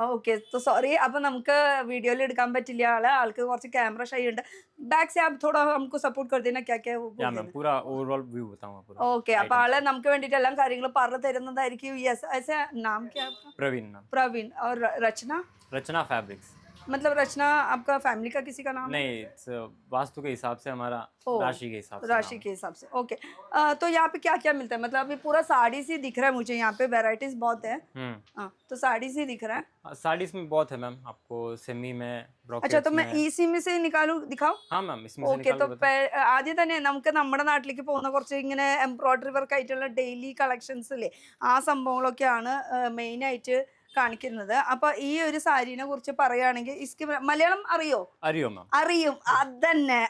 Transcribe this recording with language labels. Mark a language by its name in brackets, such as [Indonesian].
[Malayalam] Okay, [Hindi] तो sorry, [Malayalam] അപ്പൊ നമുക്ക് വീഡിയോയിൽ എടുക്കാൻ പറ്റില്ല ആൾക്ക് കുറച്ച് ക്യാമറ ഷൈ ഉണ്ട്. [Hindi] बैक से आप थोड़ा हमको सपोर्ट कर देना, क्या क्या वो बोल [English] Yeah, ma'am. [Hindi] देना. पूरा overall view बताऊंगा पूरा. [Malayalam] ഓക്കെ, അപ്പൊ [English] Items. [Malayalam] ആള് നമുക്ക് വേണ്ടിയിട്ട് എല്ലാം കാര്യങ്ങൾ പറഞ്ഞു തരുന്നതായിരിക്കും. [Hindi] യെസ്, ऐसे नाम क्या है आपका? [English] Praveen, ma'am. [Hindi] प्रवीण. और रचना? रचना फैब्रिक्स. मतलब रचना आपका फैमिली का किसी का नाम है? नहीं, it's वास्तु के हिसाब से हमारा ओ, राशि के हिसाब से राशि नाम के हिसाब से. ओके, तो यहाँ पे क्या क्या मिलता है? मतलब अभी पूरा साड़ी से दिख रहा है मुझे, यहाँ पे वेराइटीज बहुत है. है. हाँ, तो साड़ी से दिख रहा है. साड़ीज में बहुत है मैम, आपको सेमी में, अच्छा, ब्रोकेट्स तो मैं में. इसी में से निकालू, दिखाओ. हाँ मैम, इसमें से ഓക്കെ, निकाल के बताओ. [Malayalam] ആദ്യം തന്നെ നമുക്ക് നമ്മുടെ നാട്ടിലേക്ക് പോകുന്ന കുറച്ച് ഇങ്ങനെ എംബ്രോയിഡറി വർക്ക് ആയിട്ടുള്ള ഡെയിലി കളക്ഷൻസ് ഇല്ലേ, ആ സംഭവങ്ങളൊക്കെയാണ് മെയിൻ ആയിട്ട് കാണിക്കുന്നത്. അപ്പൊ ഈ ഒരു സാരീനെ കുറിച്ച് പറയുകയാണെങ്കിൽ, ഇസ്കി മലയാളം അറിയോ? അറിയോ മാം? അറിയും, അതന്നെ.